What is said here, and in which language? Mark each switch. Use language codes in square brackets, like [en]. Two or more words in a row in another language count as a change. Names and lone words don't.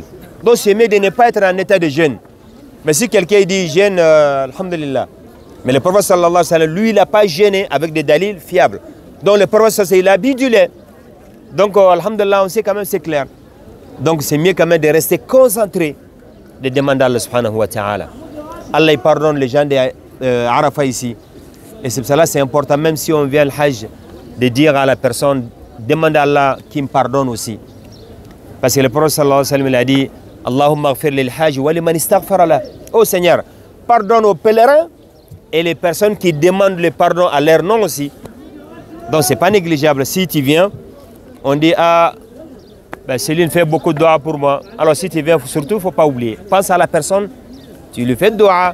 [fr] Donc c'est mieux de ne pas être en état de jeûne. Mais si quelqu'un dit jeûne, alhamdulillah. Mais le prophète [ar] صلى الله عليه وسلم, [fr] lui, il n'a pas gêné avec des dalils fiables. Donc le prophète [ar] صلى الله عليه وسلم, [fr] il a bu du lait. Donc alhamdulillah, on sait quand même, c'est clair. Donc c'est mieux quand même de rester concentré, de demander à Allah [ar] سبحانه وتعالى. [fr] Allah il pardonne les gens d'Arafat ici. Et c'est pour cela c'est important, même si on vient [ar] الحج, [fr] de dire à la personne, demande à Allah qu'il me pardonne aussi. Parce que le prophète [ar] صلى الله عليه وسلم [fr] il a dit [ar] اللهم اغفر للحاج ولمن استغفر له. [fr] Oh Seigneur, pardonne aux pèlerins et les personnes qui demandent le pardon à leur nom aussi. Donc c'est pas négligeable. Si tu viens, on dit ah, ben Céline fait beaucoup de doigts pour moi. Alors si tu viens, surtout, il ne faut pas oublier. Pense à la personne, tu lui fais de doigts.